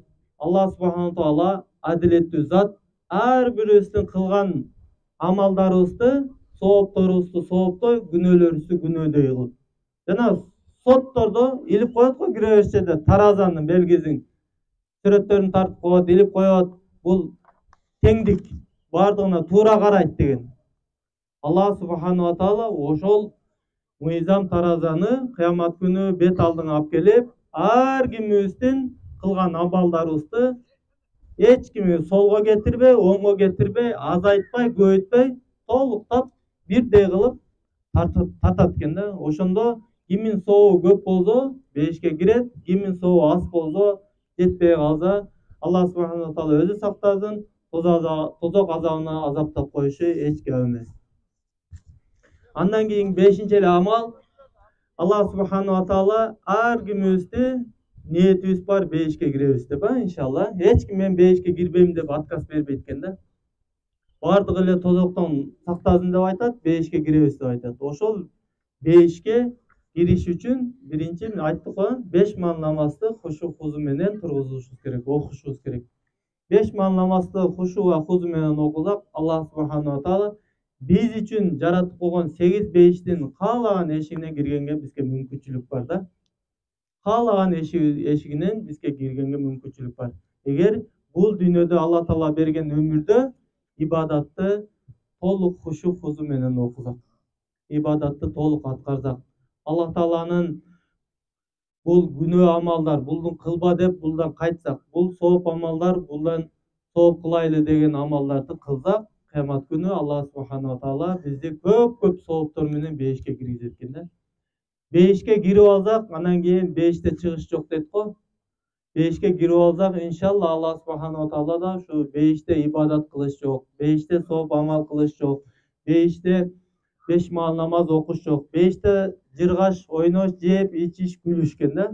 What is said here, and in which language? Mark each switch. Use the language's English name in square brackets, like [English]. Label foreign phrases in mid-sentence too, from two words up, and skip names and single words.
[Arabic] الله سبحانه تعالى [Kyrgyz] адилеттүү зат, ар бирибиздин кылган амалдарыбызды, соопторубузду сооптой, күнөөлөрүбүздү күнөөдөй кылып. Жана соттордо илип коет го кире таразанын белгисин. Сүрөттөрүн тартып коет, илип коет. Бул теңдик, бардыгына туура карайт деген. [Arabic] الله سبحانه وتعالى [Kyrgyz] ошол мыйзам таразаны кыямат күнү бет алдыңа алып келип, ар кимибиздин кылган амалдарыбызды эч кими солго кетирбей, оңго кетирбей, азайтпай, көбөйтпөй, толуктап бирдей кылып тартат экен да. Ошондо кимин сообу көп болсо бейишке кирет, кимин сообу аз болсо жетпей калса, [Arabic] الله سبحانه وتعالى [Kyrgyz] өзү сактасын, тозок азабына азаптап коюшу эч кеп эмес. Андан кийин 5-нчи эле амал, [Arabic] الله سبحانه وتعالى [Kyrgyz] ар кимибизди ниетибиз бар бейишке киребиз деп, иншалла. Эч ким мен бейишке кирбейм деп отказ бербейт экен да. Бардыгы эле тозоктон сактасын деп айтат, бейишке киребиз деп айтат. Ошол бейишке кириш үчүн биринчи айттык го, 5 маал намазды [Arabic] خشوع خضوع [Kyrgyz] менен тургузушубуз керек, окушубуз керек. 5 маал намазды [Arabic] خشوع وخضوع [Kyrgyz] менен окусак, [Arabic] الله سبحانه وتعالى [Kyrgyz] биз үчүн жаратып койгон 8 бейиштин каалаган эшигинен киргенге бизге мүмкүнчүлүк бар да. Каалаган эшигинен бизге киргенге мүмкүнчүлүк бар. Эгер бул дүйнөдө Алла Таала берген өмүрдө ибадатты толук [Arabic] خشوع خضوع [Kyrgyz] менен окусак, ибадатты толук аткарсак, Алла Тааланын бул күнөө амалдар, булдун кылба деп булдан кайтсак, бул сооп амалдар, булдан сооп кылайлы деген амалдарды кылсак, кыямат күнү [Arabic] الله سبحانه وتعالى [Kyrgyz] бизди көп сооптор менен бейишке киргизет экен да. Бейишке кирип алсак, анан кийин бейиште чыгыш жок дейт го. бейишке кирип алсак, [Arabic] إن شاء الله الله سبحانه تعالى [Kyrgyz] да ушу бейиште ибадат кылыш жок, бейиште сооп амал кылыш жок, бейиште 5 маал намаз окуш жок, бейиште жыргаш, ойнош, жеп, ичиш, күлүш экен да.